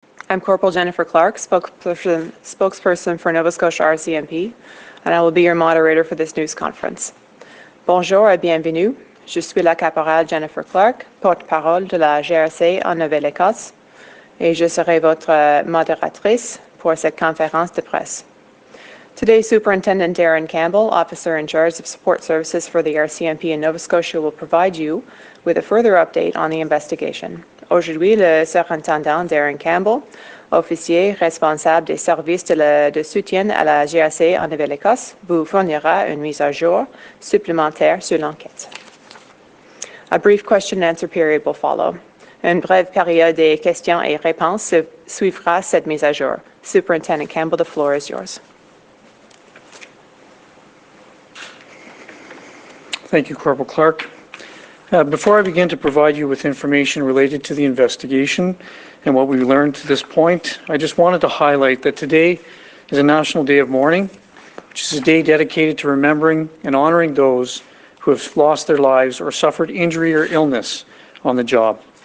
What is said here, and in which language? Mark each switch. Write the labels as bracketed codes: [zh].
[en] I'm Corporal Jennifer Clark, spokesperson for Nova Scotia RCMP, and I will be your moderator for this news conference. [fr] Bonjour et bienvenue. Je suis la caporale Jennifer Clark, porte-parole de la GRC en Nouvelle-Écosse, et je serai votre modératrice pour cette conférence de presse. [en] Today, Superintendent Darren Campbell, officer in charge of support services for the RCMP in Nova Scotia, will provide you with a further update on the investigation. [fr] Aujourd'hui, le surintendant Darren Campbell, officier responsable des services de soutien à la GRC en Nouvelle-Écosse, vous fournira une mise à jour supplémentaire sur l'enquête. [en] A brief question and answer period will follow. [fr] Une brève période de questions et réponses suivra cette mise à jour. [en] Superintendent Campbell, the floor is yours. Thank you, Corporal Clark. Before I begin to provide you with information related to the investigation and what we've learned to this point, I just wanted to highlight that today is a National Day of Mourning, which is a day dedicated to remembering and honoring those who have lost their lives or suffered injury or illness on the job.